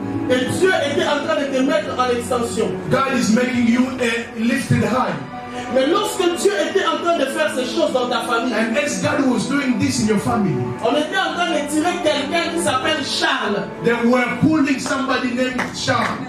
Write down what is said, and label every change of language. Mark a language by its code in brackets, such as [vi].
[fr] Et Dieu était en train de te mettre en extension. [en] God is making you lifted high. [fr] Mais lorsque Dieu était en train de faire ces choses dans ta famille, [en] and as God was doing this in your family, [fr] on était en train de tirer quelqu'un qui s'appelle Charles. [en] They were pulling somebody named Charles.